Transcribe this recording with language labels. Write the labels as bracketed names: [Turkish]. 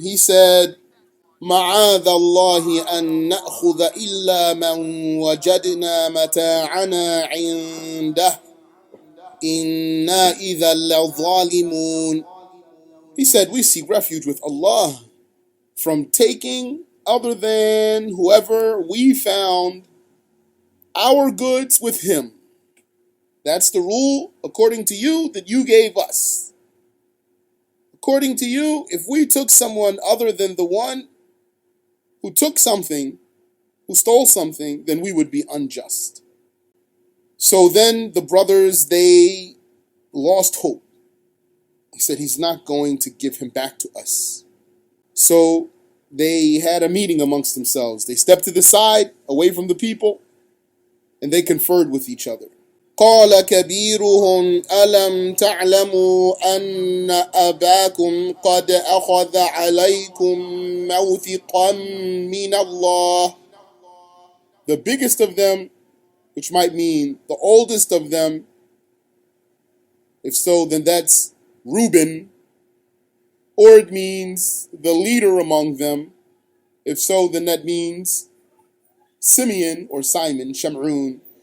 [English] He said, [Arabic] مَعَاذَ اللَّهِ أَن نَأْخُذَ إِلَّا مَنْ وَجَدْنَا مَتَاعَنَا عِنْدَهُ إِنَّا إِذًا لَظَالِمُونَ. [English] He said, we seek refuge with Allah from taking other than whoever we found our goods with him. That's the rule, according to you, that you gave us. According to you, if we took someone other than the one who took something, who stole something, then we would be unjust. So then the brothers, they lost hope. He said, he's not going to give him back to us. So they had a meeting amongst themselves. They stepped to the side, away from the people, and they conferred with each other. [Arabic] قال كبيرهم ألم تعلموا أن أباكم قد أخذ عليكم موثقا من الله. [English] The biggest of them, which might mean the oldest of them, if so, then that's Reuben, or it means the leader among them. If so, then that means Simeon or Simon, Sham'un.